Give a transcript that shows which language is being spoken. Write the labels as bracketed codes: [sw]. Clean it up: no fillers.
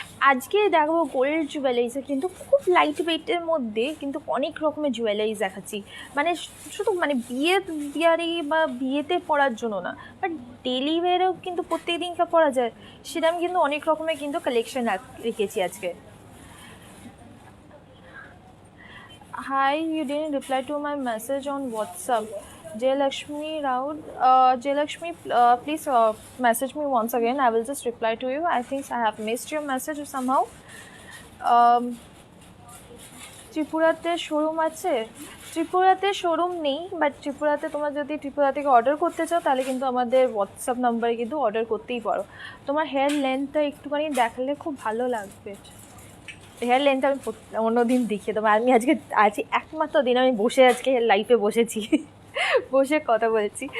[bn] আজকে দেখবো gold jewelleries, কিন্তু খুব লাইট ওয়েটের মধ্যে কিন্তু অনেক রকমের জুয়েলারিজ দেখাচ্ছি, মানে শুধু মানে বিয়ারি বা বিয়েতে পরার জন্য না, বাট ডেলি ওয়ারেও কিন্তু প্রত্যেক দিনকে পরা যায়, সেরকম কিন্তু অনেক রকমের কিন্তু কালেকশন রেখেছি আজকে। [en] Hi, you didn't reply to my message on WhatsApp. Jayalakshmi Raud, Jayalakshmi, please message me once again. I will just reply to you. I think I have missed your message somehow. [bn] ত্রিপুরাতে showroom আছে? ত্রিপুরাতে showroom নেই, but ত্রিপুরাতে তোমরা যদি ত্রিপুরা থেকে order করতে চাও তাহলে কিন্তু আমাদের হোয়াটসঅ্যাপ নাম্বারে কিন্তু অর্ডার করতেই পারো। তোমার হেয়ার লেন্থটা একটুখানি দেখালে খুব ভালো লাগবে। হেয়ার লেন্থ আমি অন্য দিন দেখিয়ে দেবো, আমি আজকে একমাত্র দিন আমি বসে আজকে লাইফে বসেছি, বসে কথা বলছি।